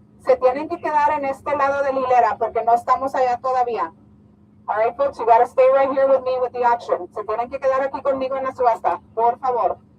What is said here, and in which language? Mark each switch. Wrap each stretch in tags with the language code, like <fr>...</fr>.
<es>Se tienen que quedar en este lado de la hilera porque no estamos allá todavía.</es> <en>All right, folks, you got to stay right here with me with the auction.</en> <es>Se tienen que quedar aquí conmigo en la subasta, por favor.</es>